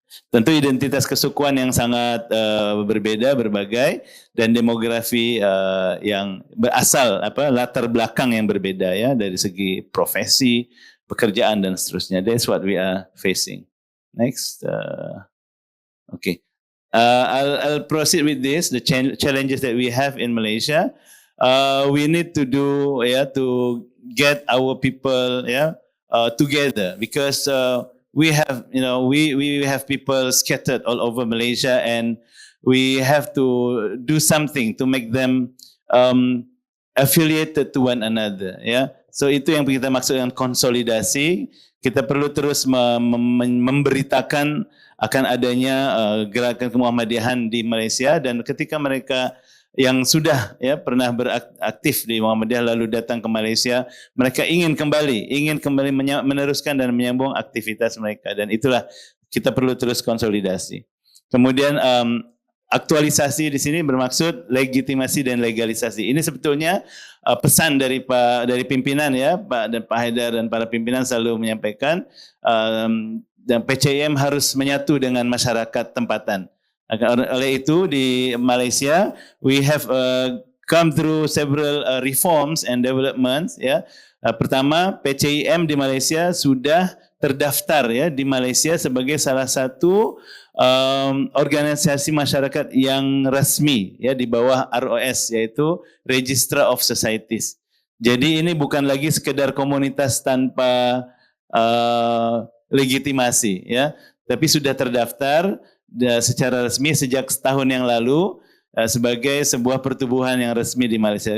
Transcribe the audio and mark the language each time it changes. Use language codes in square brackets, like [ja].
[id] Tentu identitas kesukuan yang sangat berbeda, berbagai, dan demografi yang berasal latar belakang yang berbeda dari segi profesi, pekerjaan dan seterusnya. [en] That's what we are facing. Next, okay. I'll proceed with this. The challenges that we have in Malaysia, we need to do to get our people together, because we have we have people scattered all over Malaysia, and we have to do something to make them affiliated to one another. [id] So itu yang kita maksud dengan konsolidasi. Kita perlu terus memberitakan akan adanya gerakan kemuhammadiyahan di Malaysia, dan ketika mereka yang sudah pernah beraktif di Muhammadiyah lalu datang ke Malaysia, mereka ingin kembali meneruskan dan menyambung aktivitas mereka, dan itulah kita perlu terus konsolidasi. Kemudian aktualisasi di sini bermaksud legitimasi dan legalisasi. Ini sebetulnya pesan dari pimpinan Pak Haidar dan para pimpinan selalu menyampaikan, dan PCIM harus menyatu dengan masyarakat tempatan. Oleh itu di Malaysia [en] we have come through several reforms and developments. [id] Pertama, PCIM di Malaysia sudah terdaftar di Malaysia sebagai salah satu organisasi masyarakat yang resmi di bawah ROS, yaitu Register of Societies. Jadi ini bukan lagi sekedar komunitas tanpa legitimasi, tapi sudah terdaftar secara resmi sejak setahun yang lalu sebagai sebuah pertubuhan yang resmi di Malaysia.